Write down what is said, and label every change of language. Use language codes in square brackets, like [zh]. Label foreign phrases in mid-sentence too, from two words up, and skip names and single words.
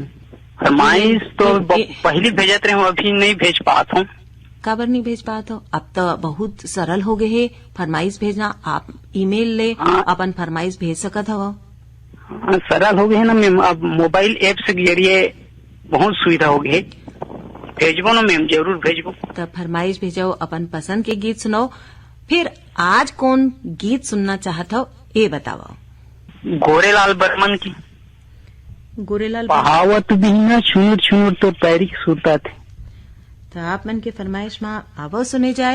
[hne] फरमाइश तो पहले भेजत रहे हूँ, अभी नहीं भेज पाता हूँ। काबर नहीं भेज पाते हो? अब तो बहुत सरल हो गए है फरमाइश भेजना। आप ईमेल ले अपन फरमाइश भेज सकत हव। सरल हो गए है ना मैम, अब मोबाइल ऐप के जरिए बहुत सुविधा हो गई है। भेजबो ना मैम, जरूर भेजबो। तो फरमाइश भेजो, अपन पसंद के गीत सुनाओ। फिर आज कौन गीत सुनना चाहत हो ये बताओ। गोरेलाल बर्मन की गोरेलाल बहावत बिना छुनुर छुनुर तो पैरी सुरता थे। तो आप मन के फरमाइश में आवो सुने जाए।